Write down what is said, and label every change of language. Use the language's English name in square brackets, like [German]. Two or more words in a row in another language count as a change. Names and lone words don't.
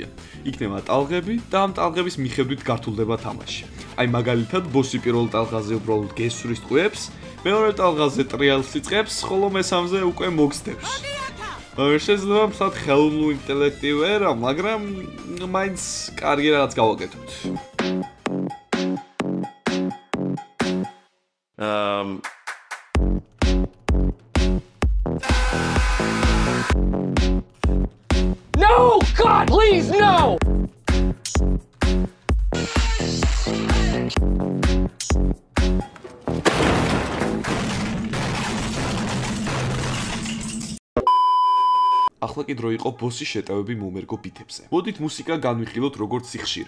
[Georgian] იქნება ტალღები და ამ ტალღების მიხედვით გართულდება თამაში. აი მაგალითად, ბოსი პირველ ტალღაზე უბრალოდ გესვრის ტყვეებს, მეორე ტალღაზე ტრიალს იწყებს, ხოლო მესამზე უკვე მოგსდებს. შეიძლება მსად ხელოვნური ინტელექტი ვერა, მაგრამ მაინც კარგი რაღაც გავაკეთოთ. [English] No! God, please, no! [Georgian] ახლა კი დრო იყო ბოსის შეტევები მომერგო ბიტებზე. მოდით მუსიკა განვიხილოთ როგორც სიხშირე.